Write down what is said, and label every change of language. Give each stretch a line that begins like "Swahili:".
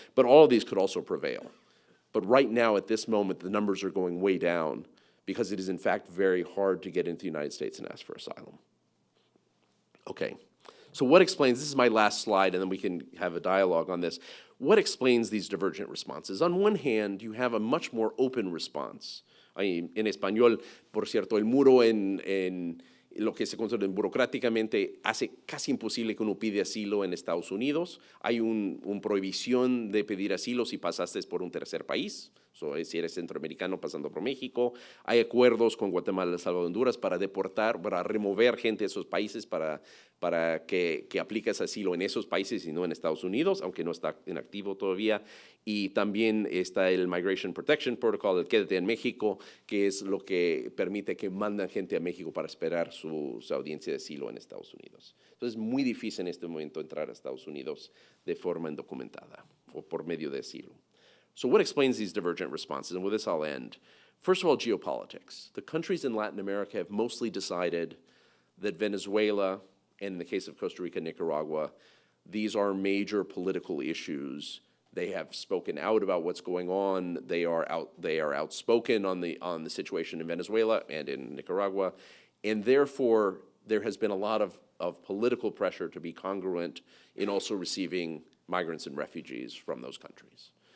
English: But all of these could also prevail. But right now, at this moment, the numbers are going way down because it is, in fact, very hard to get into the United States and ask for asylum. Okay, so what explains, this is my last slide, and then we can have a dialogue on this. What explains these divergent responses? On one hand, you have a much more open response.
Spanish: En español, por cierto, el muro en lo que se conoce burocráticamente hace casi imposible que uno pida asilo en Estados Unidos. Hay una prohibición de pedir asilo si pasaste por un tercer país. So, si eres centroamericano pasando por México, hay acuerdos con Guatemala, El Salvador, Honduras para deportar, para remover gente de esos países para que apliques asilo en esos países y no en Estados Unidos, aunque no está en activo todavía. Y también está el Migration Protection Protocol, el Quédate en México, que es lo que permite que mandan gente a México para esperar su audiencia de asilo en Estados Unidos. Entonces, es muy difícil en este momento entrar a Estados Unidos de forma indocumentada o por medio de asilo.
English: So what explains these divergent responses? And with this, I'll end. First of all, geopolitics. The countries in Latin America have mostly decided that Venezuela, and in the case of Costa Rica, Nicaragua, these are major political issues. They have spoken out about what's going on. They are outspoken on the situation in Venezuela and in Nicaragua, and therefore there has been a lot of political pressure to be congruent in also receiving migrants and refugees from those countries.